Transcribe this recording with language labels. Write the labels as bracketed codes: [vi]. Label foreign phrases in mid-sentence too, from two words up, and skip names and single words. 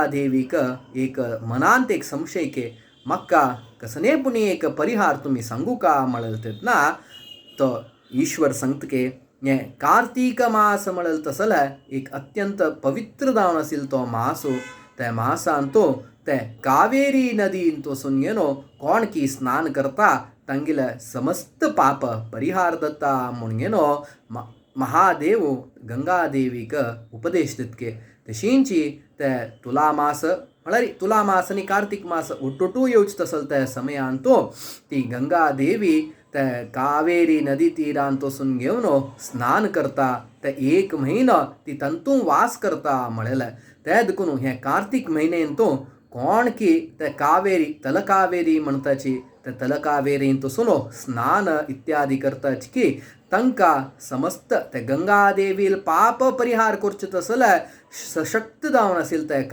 [kok] देवीक एक मनांत एक संशय के म्हाका कसनेपुणी एक परिहार तुम्ही सांगू का म्हळेल तेन्ना तो ईश्वर सांगतके हे कार्तीक मास म्हळेल तसले एक अत्यंत पवित्र जावन आशिल तो मासो त्या मासान तो ते कावेरी नदीन वचून कोण की स्नान करता तांगेले समस्त पाप परिहार दत्ता म्हूण महादेव गंगा देवीक उपदेश दितके तशींची ते तुला मास म्हळ्यार तुला मास आनी कार्तीक मास ಒಟ್ಟೊಟ್ಟು येवच तसल त्या समयान तो ती गंगा देवी ते कावेरी नदी तीरांत वचून घेवन स्नान करता ते एक म्हयनो ती तंतू वास करता म्हळेले ते देखून हे कार्तीक म्हयनेन तो कोण की ते कावेरी तलकावेरी म्हणटाची ते तलकावेरीन वचून स्नान इत्यादी करताच की तांकां समस्त ते गंगा देवील पाप परिहार करचे तसले सशक्त जावन आशिल ते